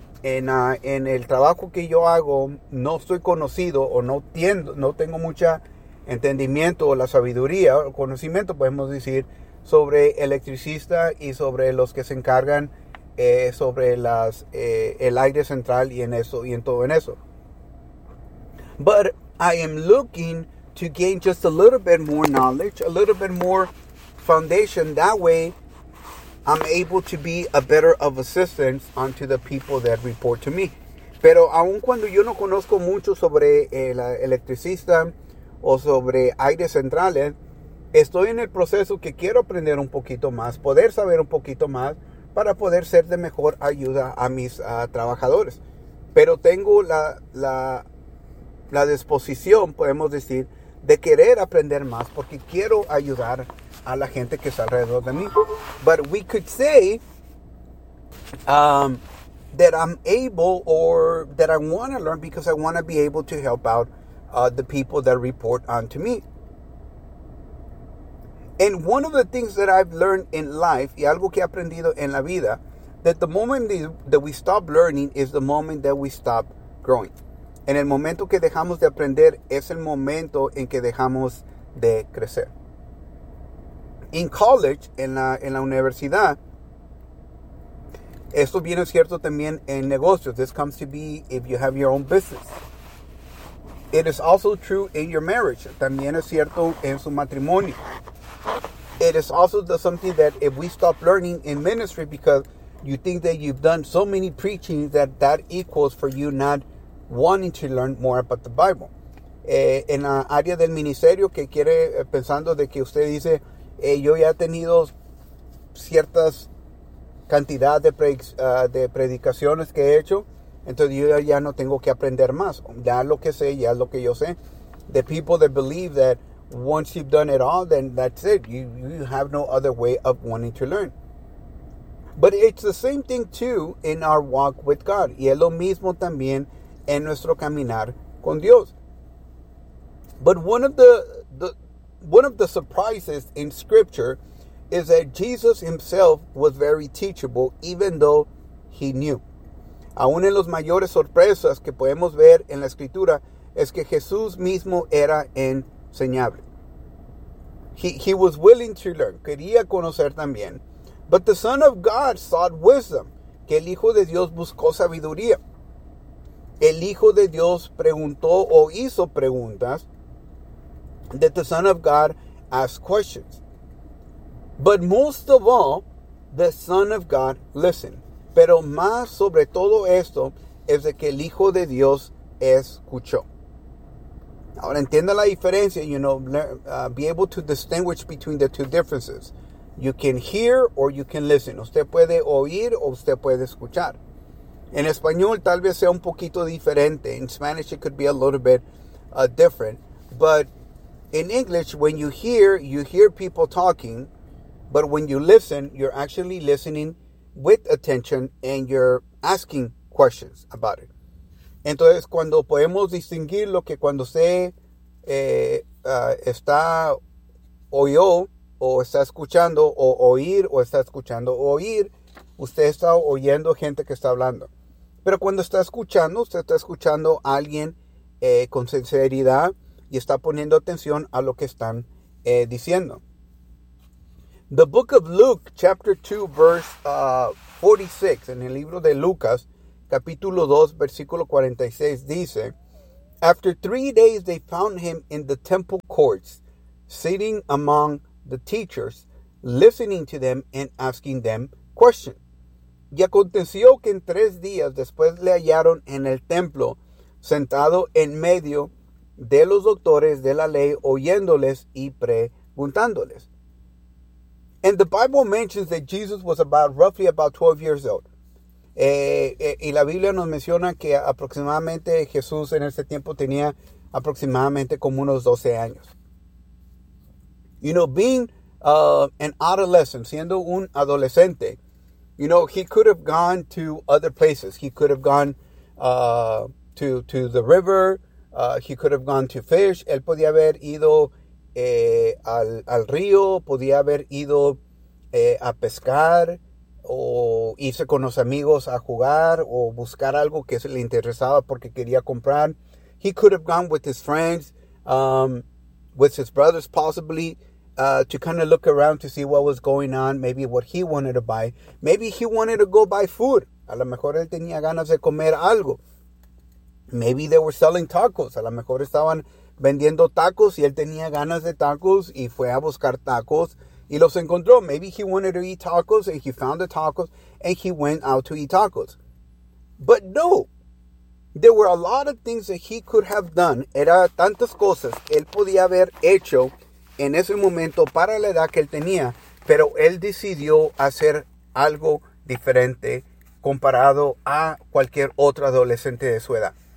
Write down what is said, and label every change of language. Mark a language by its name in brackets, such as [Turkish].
[Spanish] En el trabajo que yo hago, no estoy conocido o no tengo mucha entendimiento o la sabiduría o conocimiento, podemos decir, sobre electricista y sobre los que se encargan sobre las el aire central y en eso y en todo en eso. [English] But I am looking to gain just a little bit more knowledge, a little bit more foundation. That way, I'm able to be a better of assistance unto the people that report to me. [Spanish] Pero aun cuando yo no conozco mucho sobre el electricista o sobre aires centrales, estoy en el proceso que quiero aprender un poquito más, poder saber un poquito más, para poder ser de mejor ayuda a mis trabajadores. Pero tengo la disposición, podemos decir, de querer aprender más porque quiero ayudar a la gente que está alrededor de mí. [English] But we could say that I'm able or that I want to learn because I want to be able to help out the people that report onto me. And one of the things that I've learned in life, [Spanish] y algo que he aprendido en la vida, [English] that the moment that we stop learning is the moment that we stop growing. [Spanish] En el momento que dejamos de aprender es el momento en que dejamos de crecer. [English] In college, [Spanish] en la universidad, esto viene cierto también en negocios. [English] This comes to be if you have your own business. It is also true in your marriage. [Spanish] También es cierto en su matrimonio. [English] It is also something that if we stop learning in ministry because you think that you've done so many preaching that equals for you not wanting to learn more about the Bible. [Spanish] En la área del ministerio que quiere, pensando de que usted dice, yo ya he tenido ciertas cantidad de predicaciones que he hecho, entonces yo ya no tengo que aprender más. Ya lo que sé, ya lo que yo sé. [English] The people that believe that once you've done it all, then that's it. You have no other way of wanting to learn. But it's the same thing too in our walk with God. [Spanish] Y es lo mismo también en nuestro caminar con Dios. [English] But one of the surprises in Scripture is that Jesus himself was very teachable, even though he knew. [Spanish] Aún en los mayores sorpresas que podemos ver en la Escritura es que Jesús mismo era enseñable. [English] He was willing to learn. [Spanish] Quería conocer también. [English] But the Son of God sought wisdom. [Spanish] Que el Hijo de Dios buscó sabiduría. El Hijo de Dios preguntó o hizo preguntas. [English] That the Son of God asked questions. But most of all, the Son of God listened. [Spanish] Pero más sobre todo esto es de que el Hijo de Dios escuchó. Ahora entienda la diferencia, [English] you know, be able to distinguish between the two differences. You can hear or you can listen. [Spanish] Usted puede oír o usted puede escuchar. En español tal vez sea un poquito diferente. [English] In Spanish it could be a little bit different. But in English, when you hear people talking. But when you listen, you're actually listening with attention and you're asking questions about it. [Spanish] Entonces, cuando podemos distinguir lo que cuando se está oyó o está escuchando o oír o está escuchando oír, usted está oyendo gente que está hablando. Pero cuando está escuchando, usted está escuchando a alguien con sinceridad y está poniendo atención a lo que están diciendo. [English] The book of Luke, chapter 2, verse 46, [Spanish] en el libro de Lucas, capítulo 2, versículo 46, dice, [English] after 3 days they found him in the temple courts, sitting among the teachers, listening to them and asking them questions. [Spanish] Y aconteció que en 3 días después le hallaron en el templo, sentado en medio de los doctores de la ley, oyéndoles y preguntándoles. [English] And the Bible mentions that Jesus was roughly about 12 years old. [Spanish] Y la Biblia nos menciona que aproximadamente Jesús en ese tiempo tenía aproximadamente como unos 12 años. [English] You know, being an adolescent, [Spanish] siendo un adolescente, [English] you know, he could have gone to other places. He could have gone to the river. He could have gone to fish. [Spanish] Él podía haber ido al río, podía haber ido a pescar o irse con los amigos a jugar o buscar algo que se le interesaba porque quería comprar. [English] He could have gone with his friends, with his brothers possibly, to kind of look around to see what was going on, maybe what he wanted to buy. Maybe he wanted to go buy food. [Spanish] A lo mejor él tenía ganas de comer algo. [English] Maybe they were selling tacos. [Spanish] A lo mejor estaban vendiendo tacos y él tenía ganas de tacos y fue a buscar tacos y los encontró. [English] Maybe he wanted to eat tacos and he found the tacos and he went out to eat tacos. But no, there were a lot of things that he could have done. [Spanish] Era tantas cosas que él podía haber hecho en ese momento para la edad que él tenía, pero él decidió hacer algo diferente comparado a cualquier otro adolescente de su edad.